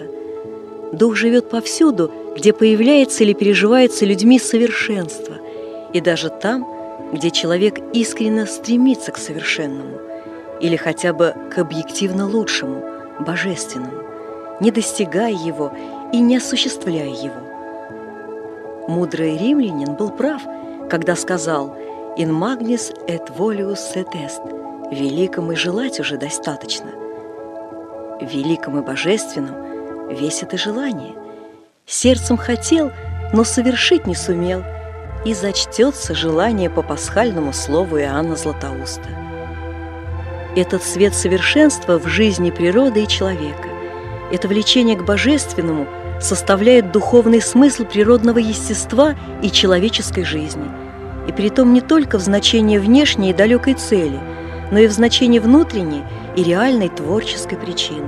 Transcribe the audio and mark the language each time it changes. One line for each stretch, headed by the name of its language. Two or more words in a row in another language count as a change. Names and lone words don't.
Russian: Дух живет повсюду, где появляется или переживается людьми совершенство, и даже там, где человек искренне стремится к совершенному или хотя бы к объективно лучшему, божественному, не достигая его и не осуществляя его. Мудрый римлянин был прав, когда сказал
Latin: «in magnis et volius et est» –
Russian: «великом и желать уже достаточно». В великом и божественном весит и желание. Сердцем хотел, но совершить не сумел, и зачтется желание по пасхальному слову Иоанна Златоуста. Этот свет совершенства в жизни природы и человека, это влечение к божественному составляет духовный смысл природного естества и человеческой жизни, и притом не только в значении внешней и далекой цели, но и в значении внутренней и реальной творческой причины.